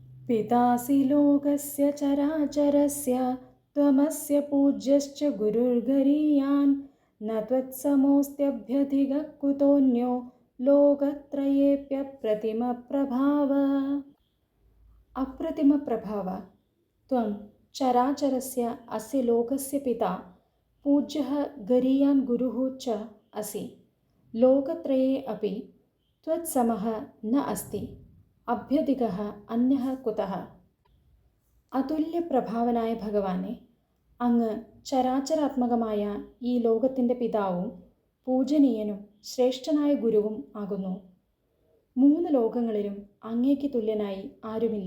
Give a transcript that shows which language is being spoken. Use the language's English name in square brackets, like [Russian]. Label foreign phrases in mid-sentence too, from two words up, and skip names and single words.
[Sanskrit] पितासि लोकस्य चराचरस्य त्वमस्य पूज्यश्च गुरुर्गरीयान् न त्वत्समोऽस्त्यभ्यधिकः कुतोऽन्यो लोकत्रयेऽप्यप्रतिमप्रभाव। अप्रतिमप्रभाव त्वं चराचरस्य अस्य लोकस्य पिता पूज्यः गरीयान् गुरुः च असि। लोकत्रये अपि त्वत्समः न अस्ति, അഭ്യധികഃ അന്യഃ കുതഃ. [Malayalam] അതുല്യപ്രഭാവനായ ഭഗവാനെ, അങ്ങ് ചരാചരാത്മകമായ ഈ ലോകത്തിൻ്റെ പിതാവും പൂജനീയനും ശ്രേഷ്ഠനായ ഗുരുവും ആകുന്നു. 3 ലോകങ്ങളിലും അങ്ങേക്ക് തുല്യനായി ആരുമില്ല.